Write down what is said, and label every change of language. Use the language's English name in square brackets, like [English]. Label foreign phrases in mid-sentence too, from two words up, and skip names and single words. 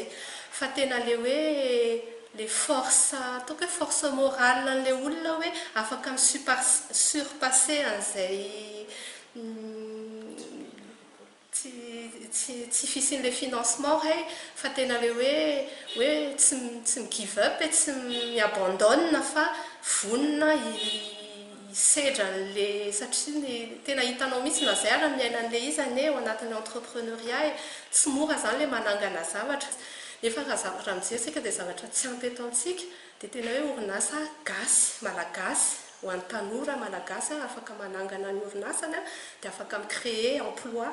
[Malagasy] Fa tena le hoe le force ataoko hoe [French] force morale [Malagasy] an'ilay olona hoe afaka surpasser an'izay tsy fisian'ilay financement hay fa tena le hoe tsy [English] give up [Malagasy] et tsy miabandonne fa vonona sedra le satria tena hitanao mihitsy nazara miaina an'ilay izy ane ao anatin'ny entrepreneuriat tsy mora zany le manangana zavatra. Nefa raha zavatra mijery dia zavatra tsy ampy eto amintsika dia tena hoe orinasa gasy malagasy ho an'ny tanora malagasy afaka manangana ny orinasany dia afaka [French] micréer emploi.